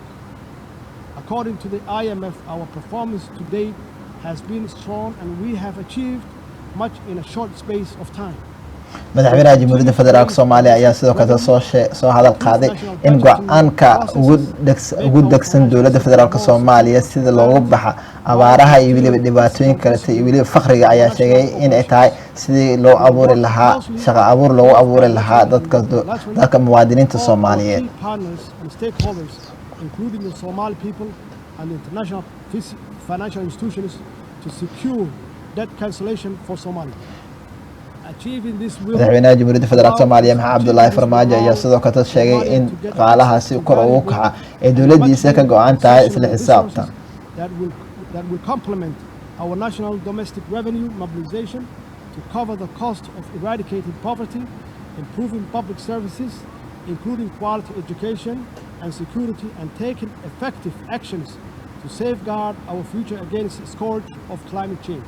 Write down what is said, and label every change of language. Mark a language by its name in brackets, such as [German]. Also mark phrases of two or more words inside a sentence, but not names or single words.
[English] According to the IMF, our performance to date has been strong and we have achieved much in a short space of time. [Somali] madaxweynaha jamhuuriyadda federaalka Soomaaliya ayaa sidoo kale soo hadal qaaday in go'aanka ugu degsan dowladda federaalka Soomaaliya sida loogu baxa abaaraha iyo weliba dhibaatooyin kale iyo weliba faqriga ayaa sheegay in ay tahay sidii loo abuuri lahaa shaqo abuur loogu abuuri lahaa dadka muwaadiniinta Soomaaliyeed. [English] Including the Somali people and international financial institutions to secure debt cancellation for Somalia. [Somali] madaxweynaha jamhuuriyadda federaalka Soomaaliya Maxamed Cabdullaahi Farmaajo ayaa sidoo kale sheegay in dhaqaalahaasi kor ugu kaca ee dowladdiisa ka go'an tahay isla xisaabtan [English] that will complement our national domestic revenue mobilization to cover the cost of eradicating poverty, improving public services, including quality education and security, and taking effective actions to safeguard our future against the scourge of climate change.